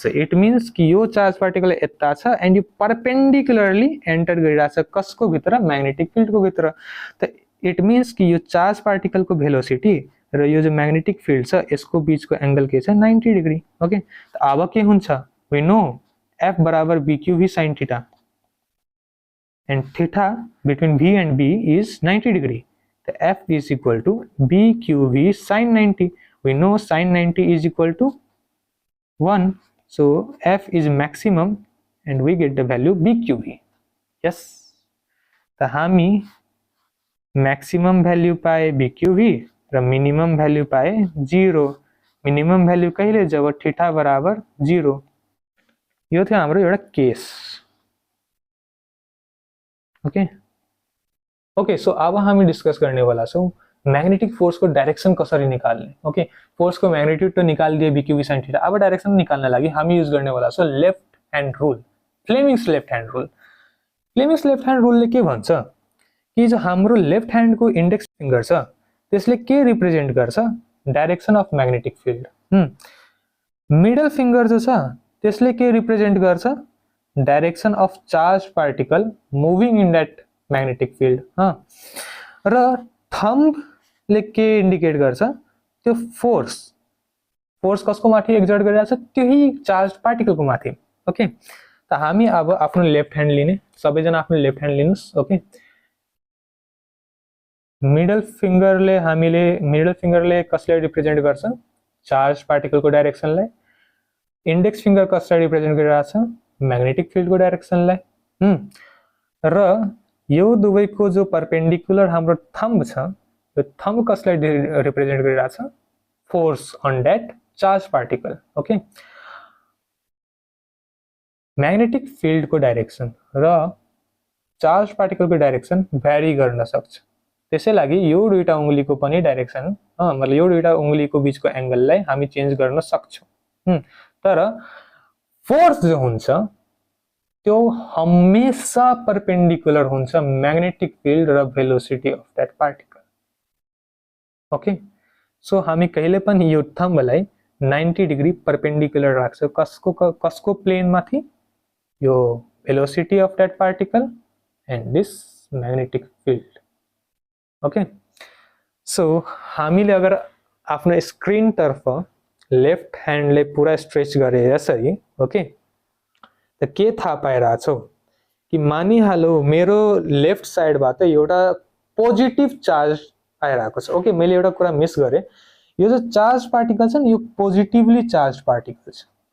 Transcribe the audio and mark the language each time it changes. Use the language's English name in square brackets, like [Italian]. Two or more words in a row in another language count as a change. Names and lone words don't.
[English] it means [Nepali] कि यो [English] charge particle [Nepali] यता छ एन्ड यो [English] perpendicularly enter [Nepali] गरिरहेछ कसको भित्र? [English] magnetic field [Nepali] को भित्र। त [English] it means [Nepali] कि यो [English] charge particle [Nepali] को भेलोसिटी र यो जो [English] magnetic field [Nepali] छ यसको बीचको एंगल के छ? [English] 90 डिग्री। ओके, [Nepali] त अब के हुन्छ? [English] we know F बराबर B QV sine theta and theta between V and B is 90 degree. The F is equal to B QV sin 90. We know sin 90 is equal to 1. So F is maximum and we get the value B QV. [Nepali] Yes. तो हामी [English] maximum value [Nepali] पाए B QV र [English] minimum value [Nepali] पाए 0. [English] Minimum value [Nepali] कहिले? जब theta बराबर 0। यो थियो हाम्रो एउटा केस। [English] okay, so [Nepali] अब हामी डिस्कस गर्ने वाला छौं [English] magnetic force [Nepali] को डायरेक्शन कसरी निकाल्ने। [English] okay, force [Nepali] को मैग्नेट्यूड तो निकालिदिए [English] B QV sine theta. [Nepali] अब डायरेक्शन निकाल्न लागि हामी युज गर्ने वाला छौं [English] left hand rule, Fleming's left hand rule. Fleming's left hand ruleले [Nepali] के भन्छ कि जो हाम्रो [English] left hand [Nepali] को [English] index finger [Nepali] छ त्यसले के रिप्रेजेंट गर्छ? [English] direction of magnetic field. middle finger [Nepali] जो छ त्यसले के रिप्रेजेंट गर्छ? [English] direction of charge particle moving in that magnetic field. [Nepali] र थंब ले के इंडिकेट गर्छ? त्यो फोर्स कसको माथि एक्जर्ट गरिरहेछ? त्यही [English] charge particle [Nepali] को माथि। ओके, त हामी अब आफ्नो [English] left hand [Nepali] लिने, सबैजना आफ्नो [English] left hand [Nepali] लिनुस्। ओके, [English] middle fingerले [Nepali] कसले रिप्रेजेंट गर्छ? [English] charge particle [Nepali] को डायरेक्शनलाई। [English] index finger [Nepali] कसले रिप्रेजेंट गरिरहेछ? [English] magnetic field [Nepali] को डायरेक्शनलाई। र यो दुवैको जो परपेंडिकुलर हाम्रो थंब छ यो थंब कसलाई रिप्रेजेंट गरिरहेछ? [English] force on that charge particle. [Nepali] ओके, [English] magnetic field [Nepali] को डायरेक्शन र [English] charge particle [Nepali] को डायरेक्शन भ्यारी गर्न सक्छ। त्यसैलागि यो दुईटा उंगलीको पनि डायरेक्शन मतलब यो दुईटा उंगलीको बीचको एंगललाई हामी चेन्ज गर्न सक्छौं। तर फोर्स जो हुन्छ त्यो हमेशा परपेंडिकुलर हुन्छ [English] magnetic field [Nepali] र [English] velocity of that particle. okay, so [Nepali] हामी कहिले पनि यो थंबलाई [English] 90 degree perpendicular [Nepali] राख्छौं कसको प्लेन माथि? [English] यो velocity of that particle and this magnetic field. [Nepali] ओके, सो हामीले अगर आफ्नो स्क्रीन तर्फ [English] left handले [Nepali] पुरा स्ट्रेच गरे यसरी ओके त के थाहा पाइरहेछौ कि मानिहालौ मेरो लेफ्ट साइडबाट एउटा [English] positive charge [Nepali] आइरहेको छ ओके मैले एउटा कुरा मिस गरेँ यो जो [English] charge particle [Nepali] छ नि यो [English] positively charge particle [Nepali] छ